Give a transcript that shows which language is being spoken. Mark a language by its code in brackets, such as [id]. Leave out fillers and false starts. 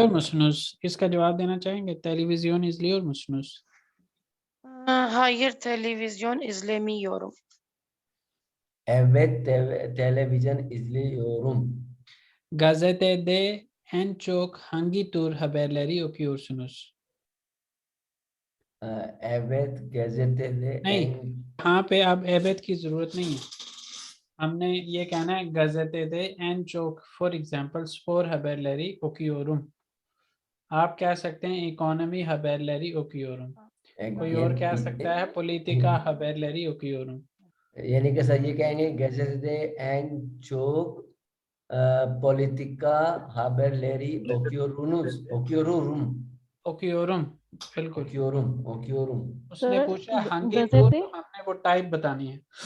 [hi] और मसनूस, इसका जवाब देना चाहेंगे? टेलीविजन इजली और मसनूस। [tr] Hayır, televizyon izlemiyorum. Evet, televizyon izliyorum. Gazetede en çok hangi tür haberleri okuyorsunuz? Evet, gazetede [hi] नहीं, [tr] en [hi] यहाँ पे अब एबेद की जरूरत नहीं है, हमने ये कहना है [tr] gazetede en çok, [hi] for example [tr] spor haberleri okuyorum। [hi] आप कह सकते हैं इकोनॉमी [tr] haberleri okuyorum, [hi] कोई और कह सकता है [tr] politika haberleri okuyorum। [hi] यानी कि सर ये कहेंगे [tr] gazetede en çok politika haberleri okuyorum। [hi] बिल्कुल। [tr] okuyorum। [hi] उसने सर, पूछा [tr] hangi tur, [hi] गज़ेते तो हमने वो टाइप बतानी है।